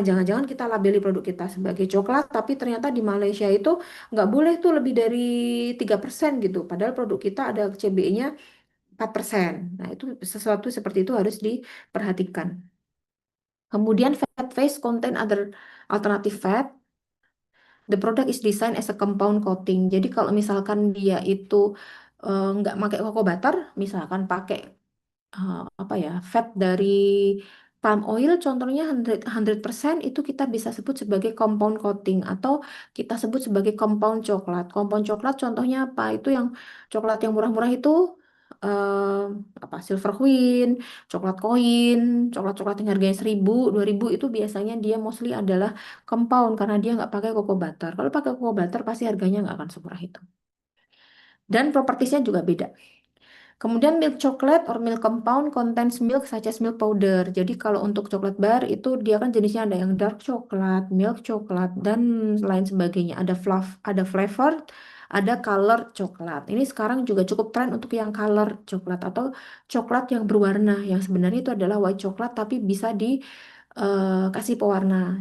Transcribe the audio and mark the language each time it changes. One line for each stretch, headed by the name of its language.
Indonesian: Jangan-jangan kita labeli produk kita sebagai coklat, tapi ternyata di Malaysia itu nggak boleh tuh lebih dari 3% gitu. Padahal produk kita ada CBE-nya 4%. Nah, itu sesuatu seperti itu harus diperhatikan.
English: Kemudian fat phase contain other alternative fat. The product is designed as a compound coating.
Indonesian: Jadi kalau misalkan dia itu nggak pakai cocoa butter, misalkan pakai apa ya fat dari palm oil contohnya 100% itu kita bisa sebut sebagai compound coating atau kita sebut sebagai compound coklat. Compound coklat contohnya apa? Itu yang coklat yang murah-murah itu eh, apa silver queen, coklat koin, coklat-coklat yang harganya 1.000, 2.000 itu biasanya dia mostly adalah compound karena dia nggak pakai cocoa butter. Kalau pakai cocoa butter pasti harganya nggak akan semurah itu. Dan propertiesnya juga beda.
English: Kemudian milk chocolate or milk compound contains milk such as milk powder.
Indonesian: Jadi kalau untuk coklat bar itu dia kan jenisnya ada yang dark coklat, milk coklat dan lain sebagainya. Ada flavor, ada color coklat. Ini sekarang juga cukup tren untuk yang color coklat atau coklat yang berwarna. Yang sebenarnya itu adalah white coklat tapi bisa dikasih pewarna.